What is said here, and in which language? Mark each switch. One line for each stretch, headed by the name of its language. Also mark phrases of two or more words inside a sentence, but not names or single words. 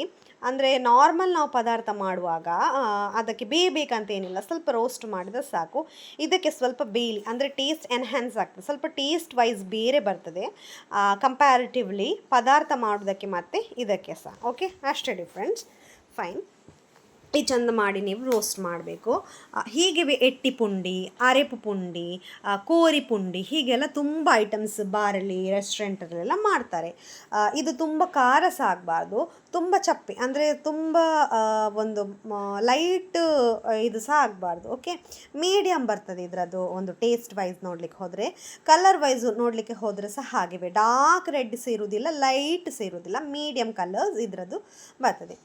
Kannada: ಅಂದರೆ ನಾರ್ಮಲ್ ನಾವು ಪದಾರ್ಥ ಮಾಡುವಾಗ ಅದಕ್ಕೆ ಬೇಯಬೇಕಂತ ಏನಿಲ್ಲ, ಸ್ವಲ್ಪ ರೋಸ್ಟ್ ಮಾಡಿದ್ರೆ ಸಾಕು. ಇದಕ್ಕೆ ಸ್ವಲ್ಪ ಬೇಯಲಿ, ಅಂದರೆ
English: taste enhance
Kannada: ಆಗ್ತದೆ, ಸ್ವಲ್ಪ
English: taste wise
Kannada: ಬೇರೆ ಬರ್ತದೆ ಕಂಪ್ಯಾರಿಟಿವ್ಲಿ ಪದಾರ್ಥ ಮಾಡೋದಕ್ಕೆ ಮತ್ತು ಇದಕ್ಕೆ ಸಹ. ಓಕೆ, ಅಷ್ಟೇ ಡಿಫ್ರೆನ್ಸ್. ಫೈನ್. ಈ ಚಂದ ಮಾಡಿ ನೀವು ರೋಸ್ಟ್ ಮಾಡಬೇಕು. ಹೀಗೆ ಎಟ್ಟಿ ಪುಂಡಿ, ಅರೆಪು ಪುಂಡಿ, ಕೋರಿ ಪುಂಡಿ, ಹೀಗೆಲ್ಲ ತುಂಬ ಐಟಮ್ಸ್ ಬಾರಲ್ಲಿ ರೆಸ್ಟೋರೆಂಟಲ್ಲೆಲ್ಲ ಮಾಡ್ತಾರೆ. ಇದು ತುಂಬ ಖಾರ ಸಹ ಆಗಬಾರ್ದು, ತುಂಬ ಚಪ್ಪೆ ಅಂದರೆ ತುಂಬ ಒಂದು ಲೈಟ್ ಇದು ಸಹ ಆಗಬಾರ್ದು. ಓಕೆ, ಮೀಡಿಯಮ್ ಬರ್ತದೆ ಇದರದ್ದು ಒಂದು
English: taste wise
Kannada: ನೋಡಲಿಕ್ಕೆ ಹೋದರೆ.
English: color wise
Kannada: ನೋಡಲಿಕ್ಕೆ ಹೋದರೆ ಸಹ ಹಾಗೆ
English: dark red
Kannada: ಸೇರುವುದಿಲ್ಲ, ಲೈಟ್ ಸೇರುವುದಿಲ್ಲ,
English: medium colors
Kannada: ಇದರದ್ದು ಬರ್ತದೆ.